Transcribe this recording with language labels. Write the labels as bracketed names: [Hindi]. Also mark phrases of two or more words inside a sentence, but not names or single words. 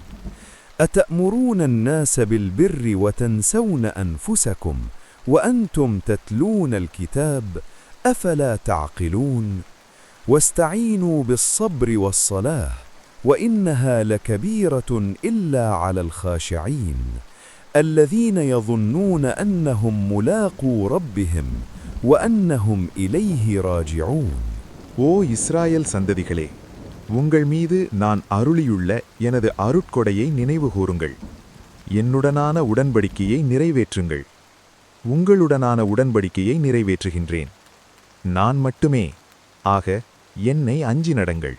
[Arabic] أتأمرون الناس بالبر وتنسون أنفسكم وأنتم تتلون الكتاب أفلا تعقلون واستعينوا بالصبر والصلاة وإنها لكبيرة إلا على الخاشعين الذين يظنون أنهم ملاقو ربهم وأنهم إليه راجعون. [Tamil] ஓ இஸ்ராயேல் சந்ததிகளே, உங்கள் மீது நான் அருளியுள்ள எனது அருட்கொடையை நினைவு கூறுங்கள். என்னுடனான உடன்படிக்கையை நிறைவேற்றுங்கள். உங்களுடனான உடன்படிக்கையை நிறைவேற்றுகின்றேன். நான் மட்டுமே. ஆக என்னை அஞ்சி நடங்கள்.